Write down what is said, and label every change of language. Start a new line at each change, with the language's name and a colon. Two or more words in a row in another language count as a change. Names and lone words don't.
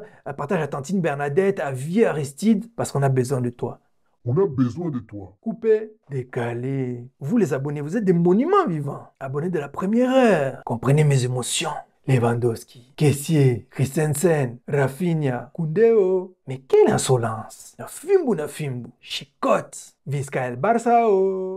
French: Partage à Tantine Bernadette, à Vie Aristide, parce qu'on a besoin de toi. On a besoin de toi. Coupé, décalé. Vous les abonnés, vous êtes des monuments vivants. Abonnés de la première heure. Comprenez mes émotions. Lewandowski, Kessié, Christensen, Rafinha, Koundé. Mais quelle insolence!
Lingala: Na fimbu, chicote,
Catalan: Visca el Barça.